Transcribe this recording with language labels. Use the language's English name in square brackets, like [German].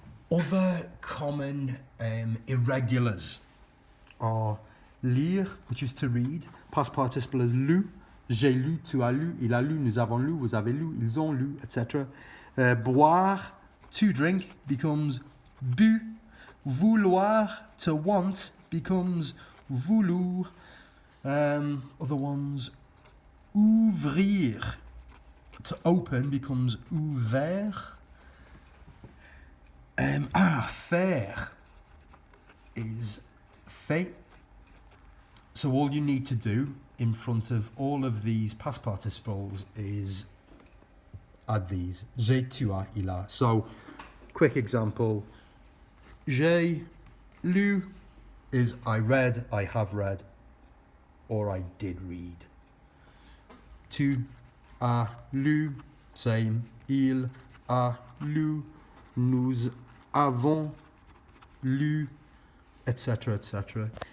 [English] Other common irregulars are lire, which is to read. Past participle is lu. [French] J'ai lu, tu as lu, il a lu, nous avons lu, vous avez lu, ils ont lu, etc. [English] Boire, to drink, becomes bu. Vouloir, to want, becomes vouloir. Other ones, ouvrir, to open, becomes ouvert. Faire is fait. So all you need to do in front of all of these past participles is add these. [French] J'ai, tu as, il a. [English] So, quick example. [French] J'ai lu [English] is I read, I have read, or I did read. [French] Tu as lu, same. Il a lu, nous avons lu, etc., etc.